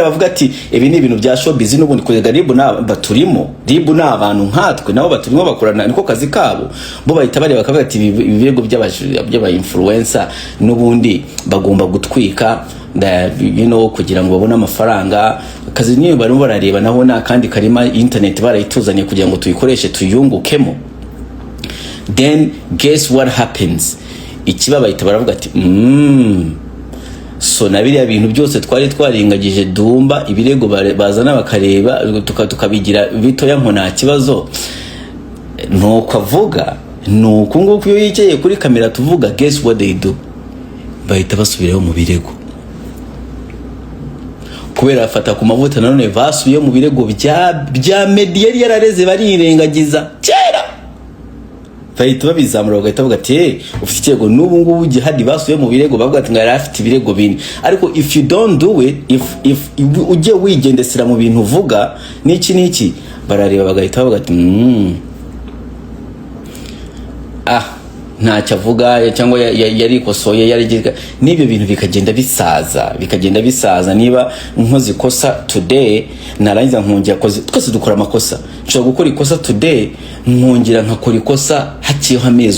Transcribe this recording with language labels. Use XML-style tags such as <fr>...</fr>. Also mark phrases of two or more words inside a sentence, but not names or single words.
<rw>bavuga ati ibi ni ibintu bya showbiz n'ubundi kurega ribu baturimo, ribu ni abantu nkatwe nabo baturimo bakorana niko kazi kabo, bo bahita bareba bakavuga ati ibirego by'aba influencer n'ubundi bagomba gutwika kugira ngo babone amafaranga, akazi niyo barimo barareba naho nta kandi karima internet barayituzanye kugira ngo tuyikoreshe tuyungukemo.</rw> <en>Then guess what happens,</en> <rw>ikiba bahita baravuga ati so na biriya bintu byose twari twaringagije Dumba, ibirego bazana bakareba tukabigira bitoya nko nta kibazo, nuko avuga nuko nguko iyo yiceye kuri kamera tuvuga,</rw> <en>guess what they do,</en> <rw>bahita basubirayo mu birego, kubera afata ku mavuta nanone basubiye mu birego bya media yarareze barirengagiza kera, bahita babizamura bagahita bavuga ati ufite ikirego n'ubu ngubu Jihad basubiye mu birego bavuga ati ngara afite ibirego bine, ariko</rw> <en>if you don't do it,</en> <rw>if ujye wigendesera mu bintu uvuga niki barareba bagahita bavuga ati ntacyo avuga cyangwa yarikosoye yarigiga, n'ibyo bintu bikagenda bisaza. Niba nkoze ikosa today narangiza nkongera koze, twese dukora amakosa, nshobora gukora ikosa today nkongera nkakora ikosa haciyeho amezi</rw>